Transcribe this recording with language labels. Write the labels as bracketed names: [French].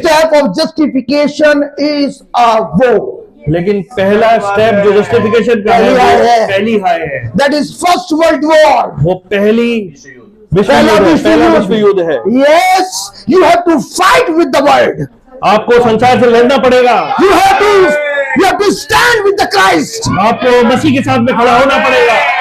[English] step of justification is a vow. [Hindi] लेकिन पहला step जो जस्टिफिकेशन का है, वो पहली हाय है। [English] That is first world war. [Hindi] वो पहला विश्व युद्ध है। [English] Yes, you have to fight with the world. [Hindi] आपको संसार से लड़ना पड़ेगा। [English] You have to stand with the Christ. [Hindi] आपको मसीह के साथ में खड़ा होना पड़ेगा।